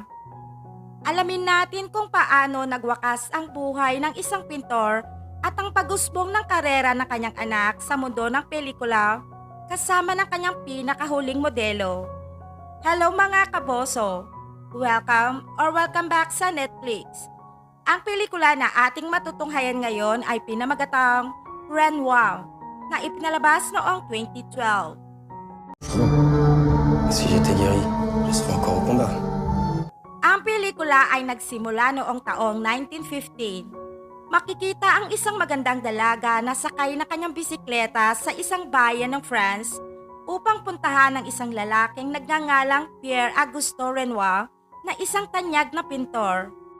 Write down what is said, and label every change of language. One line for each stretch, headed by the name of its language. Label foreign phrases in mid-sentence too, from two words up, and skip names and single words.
Filipino: Alamin natin kung paano nagwakas ang buhay ng isang pintor at ang pag-usbong ng karera ng kanyang anak sa mundo ng pelikula kasama ng kanyang pinakahuling modelo. Hello mga kaboso!
English: Welcome back
Filipino: sa Netflix. Ang pelikula na ating matutunghayan ngayon ay pinamagatang Renoir na ipinalabas noong 2012.
French: Et si j'étais guéri, je serais encore au combat.
Filipino: Ang pelikula ay nagsimula noong taong 1915. Makikita ang isang magandang dalaga na sakay na kanyang bisikleta sa isang bayan ng France upang puntahan ng isang lalaking nagngangalang Pierre Auguste Renoir na isang tanyag na pintor.